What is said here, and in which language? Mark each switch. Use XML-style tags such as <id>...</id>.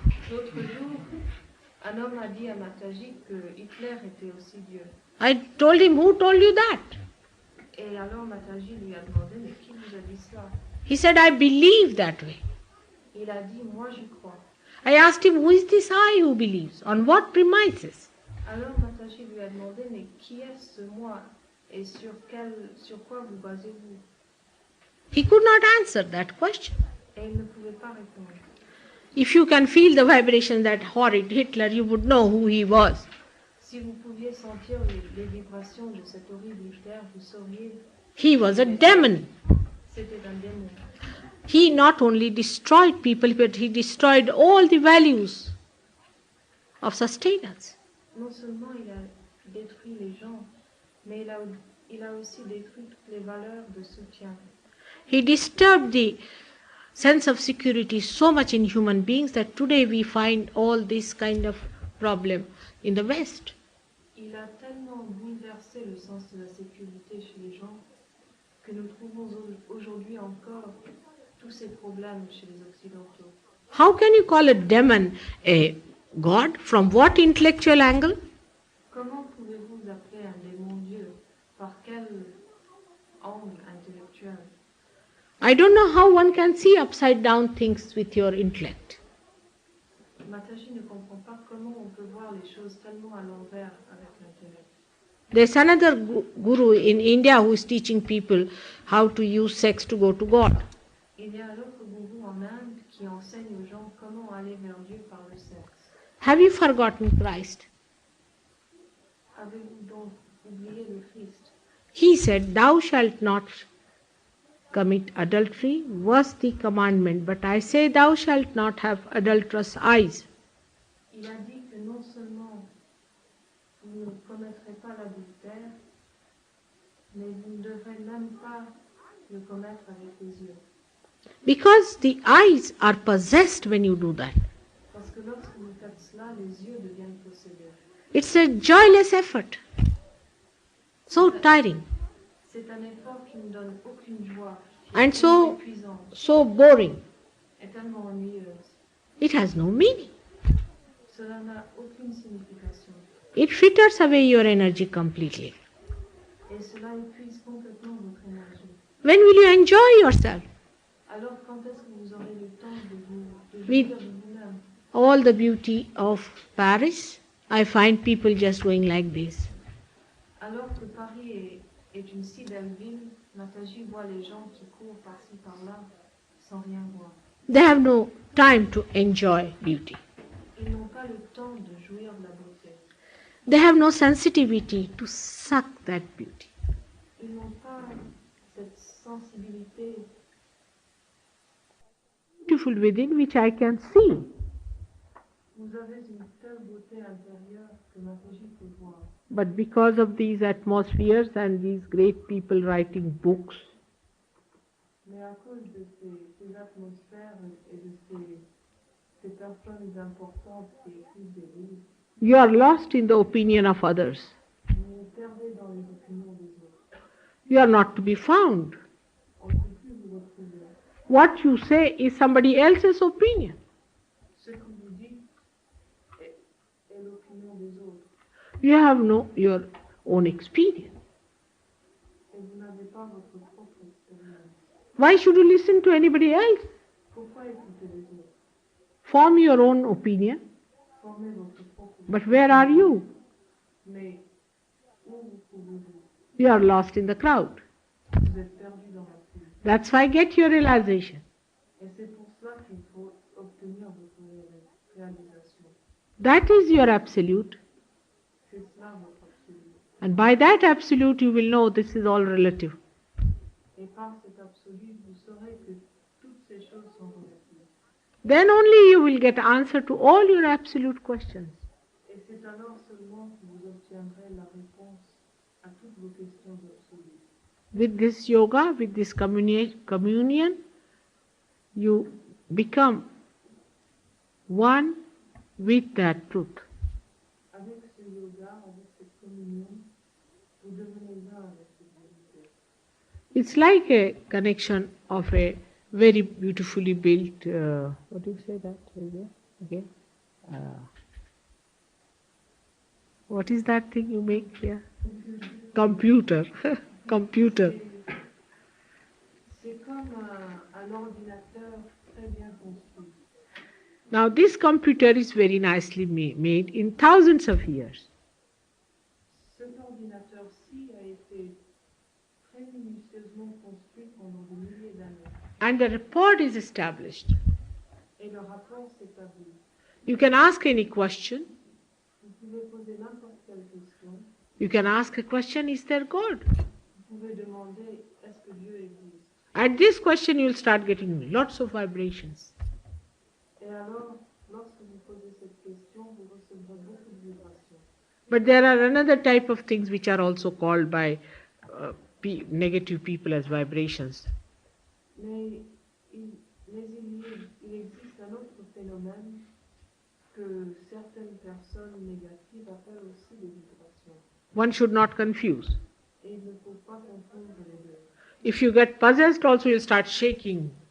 <fr>L'autre jour, un homme a dit à Mataji que Hitler était aussi Dieu.</fr> <en>I told him, who told you that?</en> <fr>Et alors Mataji lui a demandé, mais qui vous a dit cela?</fr> <en>He said, I believe that way.</en> <fr>Il a dit, moi j'y crois.</fr> <en>I asked him, who is this I who believes? On what premises?</en> <fr>Alors Mataji lui a demandé, mais qui est ce moi et sur quoi vous basez-vous?</fr> <en>He could not answer that question.</en> <fr>Et il ne pouvait pas répondre.</fr> <en>If you can feel the vibration that horrid Hitler, you would know who he was.</en> <fr>Si vous pouviez sentir les vibrations de cet horrible Hitler, vous sauriez</fr> <en>He was a demon.</en> <fr>c'était un démon.</fr> <en>He not only destroyed people, but he destroyed all the values of sustenance.</en> <fr>Non seulement il a détruit les gens, mais il a aussi détruit toutes les valeurs de soutien.</fr> <en>He disturbed the sense of security so much in human beings that today we find all this kind of problem in the West.</en> <fr>Il a tellement bouleversé le sens de la sécurité chez les gens que nous trouvons aujourd'hui encore tous ces problèmes chez les Occidentaux.</fr> <en>How can you call a demon a God? From what intellectual angle?</en> <fr>Comment pouvez-vous appeler un démon Dieu? Par quel angle intellectuel?</fr> <en>I don't know how one can see upside down things with your intellect.</en> <fr>Mataji ne comprend pas comment on peut voir les choses tellement à l'envers avec l'intellect.</fr> <en>There's another guru in India who is teaching people how to use sex to go to God.</en> <fr>Il y a un autre gourou en Inde qui enseigne aux gens comment aller vers Dieu par le sexe.</fr> <en>Have you forgotten Christ?</en> <fr>Avez-vous donc oublié le Christ?</fr> <en>He said, thou shalt not commit adultery was the commandment, but I say thou shalt not have adulterous eyes.</en> <fr>Il a dit que non seulement vous ne commettrez pas l'adultère, mais vous ne devrez même pas le commettre avec les yeux.</fr> <en>Because the eyes are possessed when you do that.</en> <fr>Parce que lorsque vous faites cela, les yeux deviennent possédés.</fr> <en>It's a joyless effort. So tiring.</en> <fr>C'est un effort qui ne donne aucune joie,</fr> <en>And</en> <fr>tellement</fr> <en>so,</en> <fr>épuisant,</fr> <en>so boring.</en> <fr>et tellement ennuyeuse.</fr> <en>It has no meaning.</en> <fr>Cela n'a aucune signification.</fr> <en>It fritters away your energy completely.</en> <fr>Et cela épuise complètement votre énergie.</fr> <en>When will you enjoy yourself?</en> <fr>Alors quand est-ce que vous aurez le temps de Oui. jouir de vous-même?</fr> <en>All the beauty of Paris, I find people just going like this.</en> <fr>Alors que Paris est une si belle ville, Mataji voit les gens qui courent par-ci par-là sans rien voir.</fr> <en>They have no time to enjoy beauty.</en> <fr>Ils n'ont pas le temps de jouir de la beauté.</fr> <en>They have no sensitivity to suck that beauty.</en> <fr>Ils n'ont pas cette sensibilité</fr> <en>beautiful within which I can see.</en> <fr>Vous avez une telle beauté intérieure que ma vision peut voir.</fr> <en>But because of these atmospheres and these great people writing books,</en> <fr>Mais à cause de ces atmosphères et de ces personnes importantes qui écrivent des livres,</fr> <en>you are lost in the opinion of others.</en> <fr>vous vous perdez dans les opinions des autres.</fr> <en>You are not to be found.</en> <fr>On ne peut plus vous retrouver.</fr> <en>What you say is somebody else's opinion.</en> <fr>Ce que vous dites est l'opinion des autres.</fr> <en>You have no your own experience.</en> <fr>Et vous n'avez pas votre propre expérience.</fr> <en>Why should you listen to anybody else?</en> <fr>Pourquoi écouter les autres?</fr> <en>Form your own opinion.</en> <fr>Formez votre propre</fr> <en>But where are you?</en> <fr>Mais où vous trouvez-vous?</fr> <en>You are lost in the crowd.</en> <fr>Vous êtes perdu dans la foule.</fr> <en>That's why get your realization.</en> <fr>Et c'est pour cela qu'il faut obtenir votre réalisation.</fr> <en>That is your absolute.</en> <fr>C'est cela votre absolu.</fr> <en>And by that absolute you will know this is all relative.</en> <fr>Et par cet absolu, vous saurez que toutes ces choses sont relatives.</fr> <en>Then only you will get answer to all your absolute questions.</en> <fr>Et c'est alors seulement que vous obtiendrez la réponse à toutes vos questions absolues.</fr> <en>With this yoga, with this communion, you become one with that truth.</en> <fr>Avec ce yoga, avec cette communion, vous devenez un avec cette vérité.</fr> <en>It's like a connection of a very beautifully built, what do you say that? Okay. What is that thing you make here? Computer. Computer.</en> <fr>C'est comme un ordinateur très bien construit.</fr> <en>Now this computer is very nicely made in thousands of years.</en> <fr>Cet ordinateur-ci a été très minutieusement construit pendant des milliers d'années.</fr> <en>And the report is established.</en> <fr>Et le rapport s'établit.</fr> <en>You can ask any question.</en> <fr>Vous pouvez poser n'importe quelle question.</fr> <en>You can ask a question, is there God?</en> <fr>Vous pouvez demander, est-ce que Dieu existe?</fr> <en>At this question you will start getting lots of vibrations.</en> <fr>Et alors, lorsque vous posez cette question, vous recevrez beaucoup de vibrations.</fr> <en>But there are another type of things which are also called by negative people as vibrations.</en> <fr>Mais il existe un autre phénomène que certaines personnes négatives appellent aussi des vibrations.</fr> <en>One should not confuse.</en> <fr>Et il ne faut pas confondre les deux.</fr> <en>If you get possessed also you'll start shaking.</en>